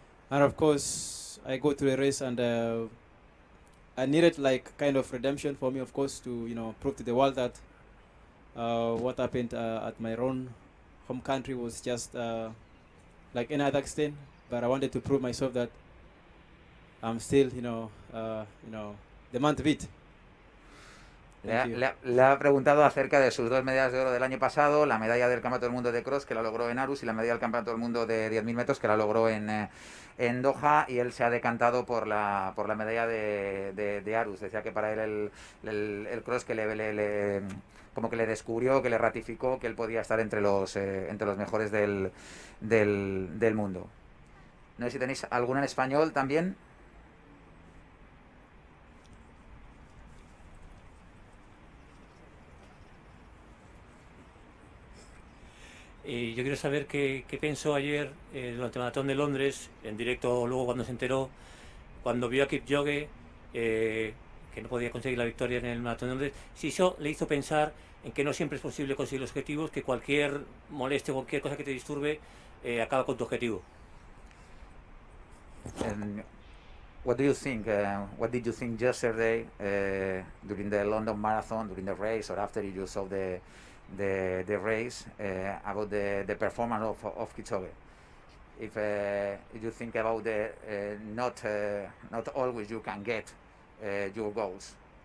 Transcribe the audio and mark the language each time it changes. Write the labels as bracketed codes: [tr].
[en] And of course, I go to the race, and I needed like kind of redemption for me, of course, to prove to the world that what happened at my own home country was just like any other extent. But I wanted to prove myself that I'm still, the man to beat. [es] Le ha preguntado acerca de sus 2 medallas de oro del año pasado, la medalla del Campeonato del Mundo de Cross, que la logró en Aarhus, y la medalla del Campeonato del Mundo de 10.000 metros, que la logró en Doha, y él se ha decantado por la medalla de Aarhus. Decía que para él el cross que como que le descubrió, que le ratificó que él podía estar entre los mejores del mundo. No sé si tenéis alguna en español también. Y yo quiero saber qué pensó ayer durante el maratón de Londres, en directo luego cuando se enteró, cuando vio a Kipchoge, que no podía conseguir la victoria en el maratón de Londres, si eso le hizo pensar en que no siempre es posible conseguir los objetivos, que cualquier molestia, cualquier cosa que te disturbe, acaba con tu objetivo. [en] And what do you think? What did you think yesterday during the London Marathon, during the race, or after you saw the race about the performance of Kipchoge? If you think about the not always you can get your goals.